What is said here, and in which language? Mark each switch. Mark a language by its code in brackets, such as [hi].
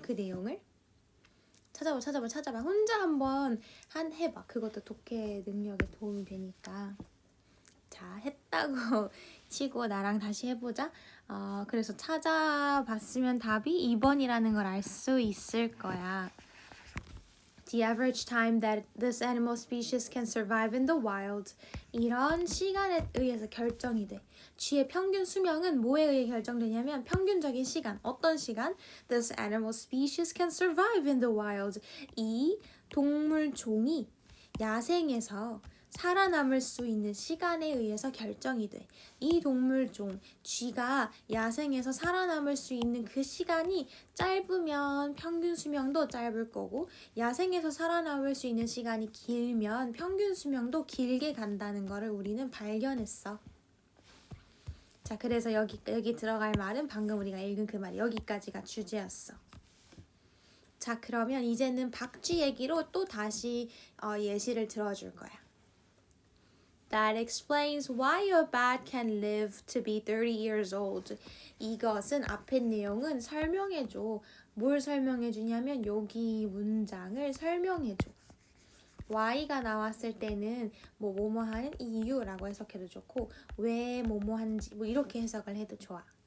[ko] 그 내용을 찾아봐. 혼자 한번 해봐. 그것도 독해 능력에 도움이 되니까. 자, 했다고 치고 나랑 다시 해보자. 그래서 찾아봤으면 답이 2번이라는 걸 알 수 있을 거야. [en] The average time that this animal species can survive in the wild. [ko] 이런 시간에 의해서 결정이 돼. 쥐의 평균 수명은 뭐에 의해 결정되냐면 평균적인 시간. 어떤 시간? [en] This animal species can survive in the wild. [ko] 이 동물 종이 야생에서 살아남을 수 있는 시간에 의해서 결정이 돼. 이 동물종, 쥐가 야생에서 살아남을 수 있는 그 시간이 짧으면 평균 수명도 짧을 거고, 야생에서 살아남을 수 있는 시간이 길면 평균 수명도 길게 간다는 거를 우리는 발견했어. 자, 그래서 여기 들어갈 말은 방금 우리가 읽은 그 말, 여기까지가 주제였어. 자, 그러면 이제는 박쥐 얘기로 또 다시 예시를 들어줄 거야. [en] That explains why a bat can live to be 30 years old. [ko] 이것은 앞에 내용은 설명해줘. 뭘 설명해주냐면 여기 문장을 설명해줘. why가 나왔을 때는 뭐뭐 하는 이유라고 해석해도 좋고 왜 뭐뭐 한지 뭐 이렇게 해석을 해도 좋아.